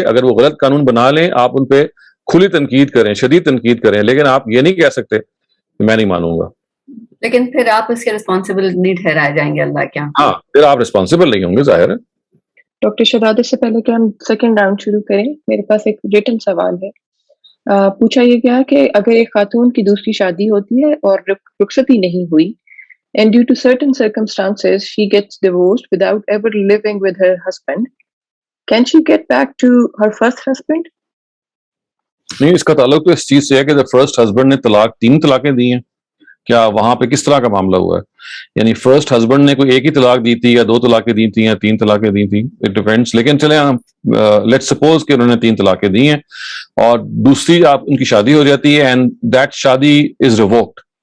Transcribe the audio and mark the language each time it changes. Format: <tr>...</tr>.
<ur>اگر وہ غلط قانون بنا لیں آپ ان پہ کھلی تنقید کریں, شدید تنقید کریں, لیکن آپ یہ نہیں کہہ سکتے میں نہیں مانوں گا. لیکن پھر آپ اس کے ریسپانسبل نہیں ٹھہرائے جائیں گے اللہ کے ہاں. ہاں پھر آپ ریسپانسبل نہیں ہوں گے, ظاہر ہے. ڈاکٹر شہزاد, اس سے پہلے کہ ہم سیکنڈ راؤنڈ شروع کریں, میرے پاس ایک ریٹن سوال ہے. پوچھا یہ گیا کہ اگر ایک خاتون کی دوسری شادی ہوتی ہے اور رخصتی نہیں ہوئی,</ur> <en>and due to certain circumstances she gets divorced without ever living with her husband, can she get back to her first husband?</en> <ur>نہیں, اس کا تعلق تو اس چیز سے ہے کہ جب فرسٹ ہسبینڈ نے 3 طلاقیں دی ہیں, کیا وہاں پہ کس طرح کا معاملہ ہوا ہے؟ یعنی فرسٹ ہسبینڈ نے کوئی ایک ہی طلاق دی تھی یا 2 طلاقیں دی تھی یا 3 طلاقیں دی تھی,</ur> <en>It depends.</en> <ur>لیکن چلیں ہم</ur> <en>let suppose</en> <ur>کہ انہوں نے 3 طلاقیں دی ہیں اور دوسری آپ ان کی شادی ہو جاتی ہے</ur> <en>And that شادی is revoked.</en>